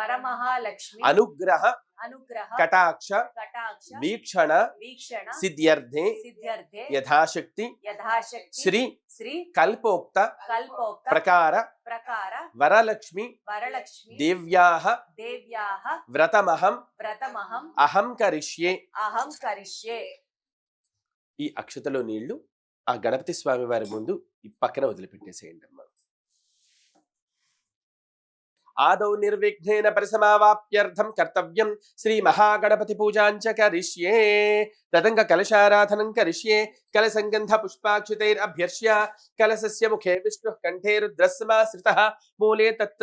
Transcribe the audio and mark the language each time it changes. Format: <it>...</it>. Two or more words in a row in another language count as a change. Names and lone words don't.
<sa>अनुग्रह कटाक्ष वीक्षण सिद्ध्यर्थे यथाशक्ति श्री कल्पोक्त प्रकार वरलक्ष्मी देव्याः व्रतमहं अहं करिष्ये</sa> <te>ఈ అక్షతలో నీళ్లు ఆ గణపతి స్వామి వారి ముందు ఈ పక్కన వదిలిపెట్టేసేయండి అమ్మా.</te> <sa>आदौ निर्विघ्नेन परिसमावाप्त्यर्थं कर्तव्यं श्री महागणपति पूजाञ्च करिष्ये तदंग कलशाराधनं करिष्ये कलसंगंध पुष्पाक्षितैरभ्यर्च्य कलशस्य मुखे विष्णुः कंठे रुद्रस्समाश्रितः मूले तत्र</sa>